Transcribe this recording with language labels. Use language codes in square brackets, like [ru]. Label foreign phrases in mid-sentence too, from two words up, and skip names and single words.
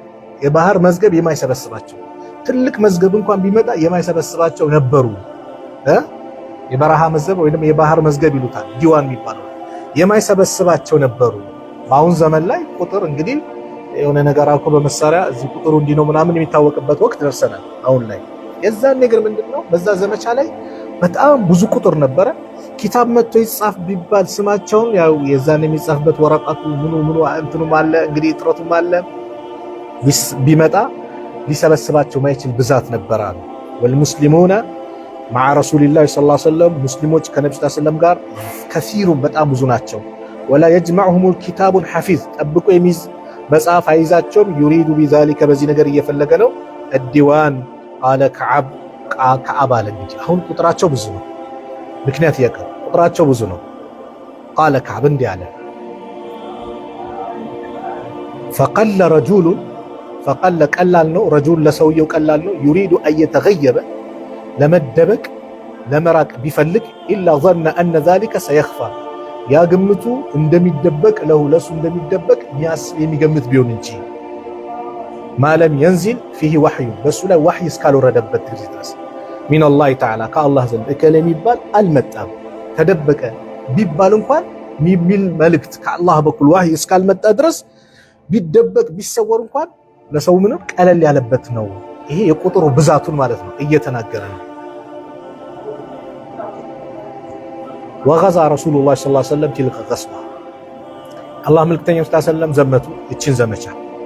[am] የባህር መዝገብ የማይሰበስባቸው ትልቅ መዝገብ እንኳን ቢመጣ የማይሰበስባቸው ነበሩ። የበረሃ መዝገብ ወይንም የባህር መዝገብ ይሉታል [ar] ديوان [am] የሚባለው የማይሰበስባቸው ነበሩ። በአሁን ዘመን ላይ ቁጥር እንግዲህ የሆነ ነገር አልኮ በመሳሪያ እዚህ ቁጥሩ እንዲህ ነው ምናምን የሚታወቅበት ወቅት ደርሰናል አሁን ላይ። የዛን ነገር ምንድነው? በዛ ዘመቻ ላይ በጣም ብዙ ቁጥር ነበረ። ኪታብ መጥቶ ይጻፍ ቢባል ስማቸውን ያው የዛን የሚጻፍበት ወረቀቱ ምኑ እንትኑም አለ እንግዲህ ጥረቱም አለ ቢመጣ ሊሰበስባቸው ማይችል ብዛት ነበረ። ወልሙስሊሙና [ar] مع رسول الله صلى الله عليه وسلم [am] ሙስሊሞች ከነብዩ [ar] صلى الله عليه وسلم [am] ጋር ከሲሩን በጣም ብዙ ናቸው። [ar] ولا يجمعهم كتاب حافظ [am] ጠብቆ የሚይዝ መጽሐፍ አይዛቸውም። [ar] يريد بذلك [am] በዚህ ነገር እየፈለገ ነው። [ar] الديوان قال [am] ከዓብ አለ እንጂ አሁን ቁጥራቸው ብዙ ነው። ምክንያት ያቀር ቁጥራቸው ብዙ ነው። قال ከዓብ እንዲህ አለ [ar] فقل رجل فقل [am] ቀላል ነው። ረጁል ለሰውየው ቀላል ነው። [ar] يريد أن يتغيب [am] ለመደበቅ ለመራቅ ቢፈልግ ኢላ [ar] ظن أن ذلك سيخفى [am] ያ ግምቱ እንደሚደበቅ ለሱ እንደሚደበቅ የሚገምት ቢሆን እንጂ ማለም [ar] ينزل فيه وحي [am] በሱ ላይ ወህይ እስካልወረደበት ድረስ [ar] من الله تعالى [am] ከአላህ ዘንድ እከለ የሚባል አልመጣም። ተደበቀ ቢባል እንኳን ሚል መልእክት ከአላህ በኩል ወህይ እስካልመጣ ድረስ ቢደበቅ ቢሰወር እንኳን ለሰው ምንም ቀለል ያለበት ነው። ይሄ የቁጥሩ ብዛቱን ማለት ነው እየተናገረ ነው። [ar] وغزا رسول الله صلى الله عليه وسلم تلك الغزوة [am] አላህ መልክተኛው [ar] صلى الله عليه وسلم [am] ዘመቱ እችን